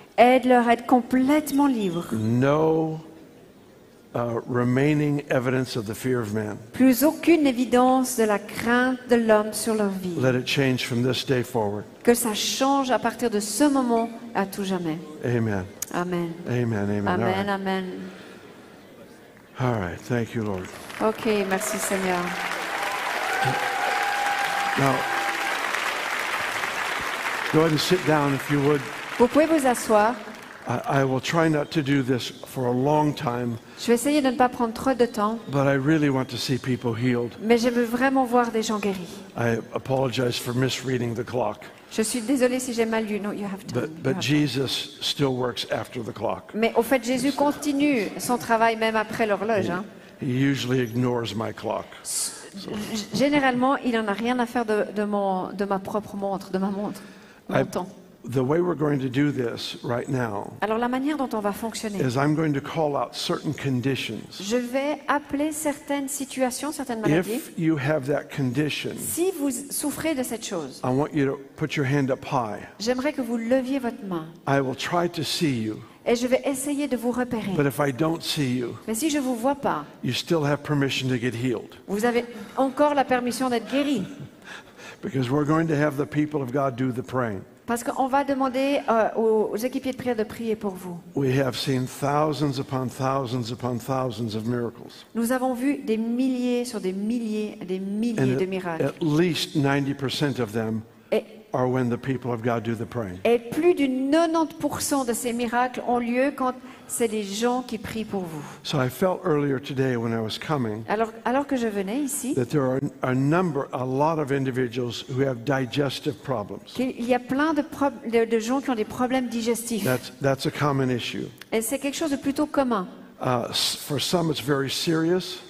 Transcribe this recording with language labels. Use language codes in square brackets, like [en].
[fr] Aide-leur à être complètement libres. [en] No remaining evidence of the fear of man. [fr] Plus aucune évidence de la crainte de l'homme sur leur vie. [en] Let it change from this day forward. [fr] Que ça change à partir de ce moment à tout jamais. [en] Amen. [fr] Amen. [en] Amen. Amen. All [fr] Amen, [en] right. [fr] amen. [en] All right. Thank you, Lord. [fr] Ok, merci Seigneur. [en] Now, go ahead and sit down if you would. [fr] Vous pouvez vous asseoir. [en] I will try not to do this for a long time, [fr] Je vais essayer de ne pas prendre trop de temps, [en] but I really want to see people healed. [fr] mais je veux vraiment voir des gens guéris. [en] I apologize for misreading the clock, [fr] Je suis désolée si j'ai mal lu. [en] No, you have time. You but have time. Jesus still works after the clock. [fr] Mais au fait, Jésus continue son travail même après l'horloge. Hein. [en] He usually ignores my clock. [fr] Généralement, il n'en a rien à faire de ma propre montre, de ma montre, mon temps. [en] The way we're going to do this right now [fr] Alors la manière dont on va fonctionner, [en] is I'm going to call out certain conditions. [fr] je vais appeler certaines situations, certaines maladies. [en] If you have that condition, [fr] Si vous souffrez de cette chose, [en] I want you to put your hand up high. [fr] j'aimerais que vous leviez votre main [en] I will try to see you, [fr] et je vais essayer de vous repérer. [en] but if I don't see you, [fr] Mais si je ne vous vois pas, [en] you still have permission to get healed. [fr] vous avez encore la permission d'être guéri. [en] Because we're going to have the people of God do the praying. [fr] Parce qu'on va demander aux équipiers de prière de prier pour vous. [en] We have seen thousands upon thousands of miracles. [fr] Nous avons vu des milliers sur des milliers de miracles. [en] At least 90% of them [fr] Et, [en] are when the people of God do the praying. [fr] et plus du 90% de ces miracles ont lieu quand c'est les gens qui prient pour vous. [en] So I felt earlier today when I was coming [fr] Alors que je venais ici, [en] that there are a lot of individuals who have digestive problems. [fr] qu'il y a plein de gens qui ont des problèmes digestifs. [en] That's a common issue. [fr] Et c'est quelque chose de plutôt commun. [en] For some, it's very serious.